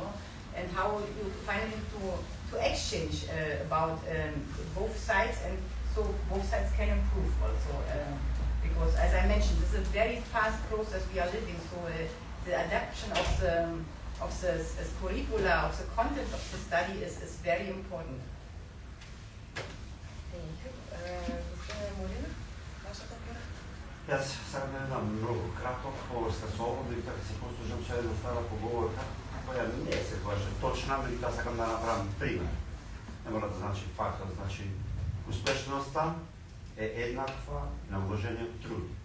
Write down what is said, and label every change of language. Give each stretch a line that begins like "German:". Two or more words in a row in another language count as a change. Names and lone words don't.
English: And how you finally to exchange about both sides, and so both sides can improve also. Because as I mentioned, this is a very fast process we are living, so the adaptation of the curricula, of the content of the study is very important. Thank you. Gospodine Molina,
Macedonian: вашата пора? Јас сакам да дам многу краток поврска со ово, дека се послужам со една стара поговорка, која не се кажа точна, меѓутоа сакам да направам пример. Не мора да значи фактот, значи успешноста е еднаква на вложениот труд.